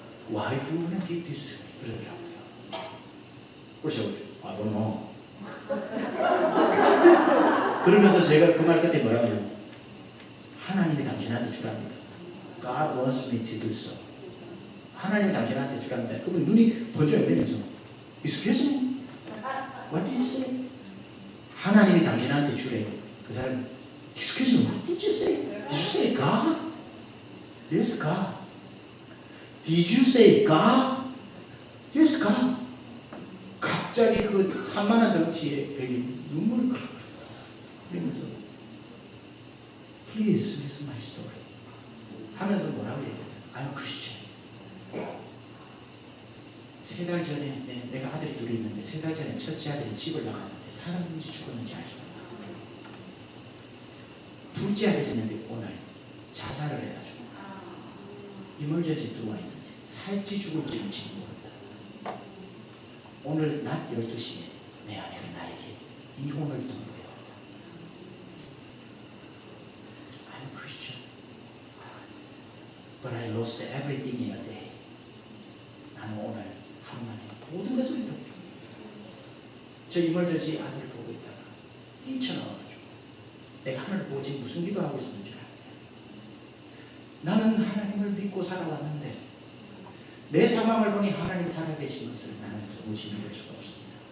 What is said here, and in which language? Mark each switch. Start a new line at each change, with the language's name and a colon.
English: Why do you want to give this to me?
Korean: 그러더라고요. 그래서
English: I don't know.
Korean: 그러면서 제가 그 말 끝에 뭐라고 해요? 하나님이 당신한테 주랍니다.
English: God wants me to do so.
Korean: 하나님이 당신한테 주랍니다. 그분 눈이 번져요. 그러면서
English: Excuse me? What did you say?
Korean: 하나님이 당신한테 주래요. 그 사람이
English: Excuse me, what did you say? Did you say God? Yes, God. Did you say God? Yes, God.
Korean: 갑자기 그 산만한 덩치에 백이 눈물을 그렇게 흘리면서
English: Please listen my story
Korean: 하면서 뭐라고 얘기해요?
English: I'm a Christian.
Korean: 3달 전에 내가 아들이 둘이 있는데 3달 전에 첫째 아들이 집을 나갔는데 살았는지 죽었는지 알 수 없어요. 둘째 아들이 있는데 오늘 자살을 해가지고 이물전지 들어와 있는데 살지 죽을지는 지금 모른다. 오늘 낮 12시에 내 아내가 나에게 이혼을 통보해 왔다.
English: I'm a Christian, but I lost everything in a day.
Korean: 나는 오늘 하루 만에 모든 것을 잃었다. 저 이물전지 아들을 보고 있다가 뛰쳐나와가지고 내가 하늘을 보고 지금 무슨 기도하고 있었는 줄 알아요. 나는 하나님을 믿고 살아왔는데 내 상황을 보니 하나님 살아계신 것을 나는 도무지 믿을 수가 없습니다.